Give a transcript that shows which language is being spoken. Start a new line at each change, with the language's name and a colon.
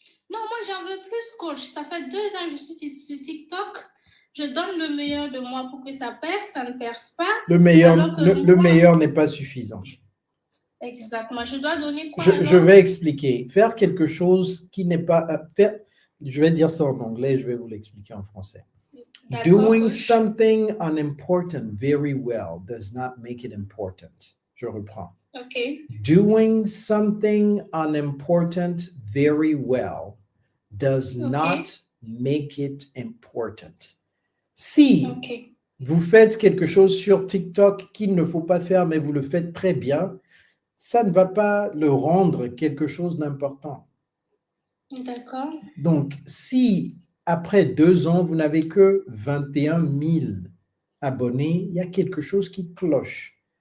French: Non, moi, j'en veux plus, coach. Ça fait 2 ans que je suis sur TikTok. Je donne le meilleur de moi pour que ça perce, ça ne perce pas. Le meilleur n'est pas suffisant. Exactement. Je dois donner quoi? Je vais expliquer. Faire quelque chose qui n'est pas... je vais dire ça en anglais, je vais vous l'expliquer en français.
English: Doing something unimportant very well does not make it important.
French: Je reprends. OK.
English: Doing something unimportant very well does not make it important.
French: Si vous faites quelque chose sur TikTok qu'il ne faut pas faire, mais vous le faites très bien, ça ne va pas le rendre quelque chose d'important. D'accord. Donc, si après 2 ans, vous n'avez que 21 000 abonnés, il y a quelque chose qui cloche.